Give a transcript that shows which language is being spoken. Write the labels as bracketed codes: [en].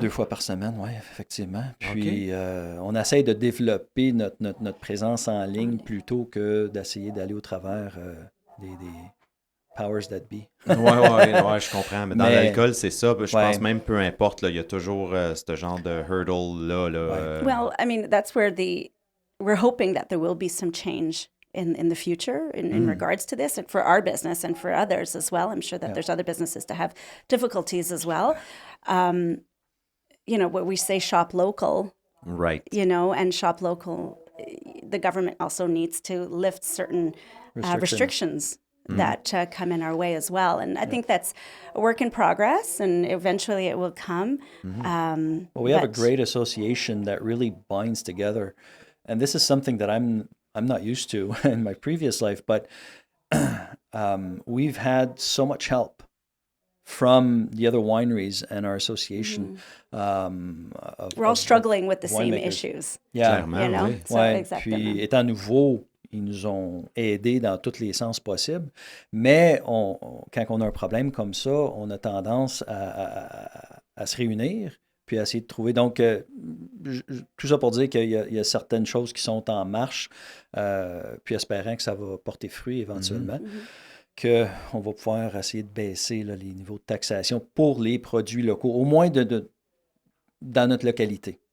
[fr] 2 fois par semaine, oui, effectivement. Puis, on essaye de développer notre présence en ligne plutôt que d'essayer d'aller au travers des [en] powers that be. [fr] Ouais, je comprends. Mais dans l'alcool, c'est ça. Je pense même, peu importe, là, il y a toujours ce genre de hurdle-là. [en] Well, I mean, that's where we're hoping that there will be some change in the future in regards to this, and for our business and for others as well. I'm sure that there's other businesses that have difficulties as well. What we say, shop local. Right. And shop local, the government also needs to lift certain restrictions that come in our way as well. And I think that's a work in progress, and eventually it will come. Well, we have a great association that really binds together. And this is something that I'm not used to in my previous life, but we've had so much help from the other wineries and our association. We're all struggling with the same issues. Yeah. [fr] Oui. [en] So, [fr] Ouais, exactement. puis étant nouveau, ils nous ont aidés dans tous les sens possibles. Mais quand on a un problème comme ça, on a tendance à se réunir puis à essayer de trouver. Donc, tout ça pour dire qu'il y a certaines choses qui sont en marche, puis espérant que ça va porter fruit éventuellement, qu'on va pouvoir essayer de baisser là, les niveaux de taxation pour les produits locaux, au moins dans notre localité.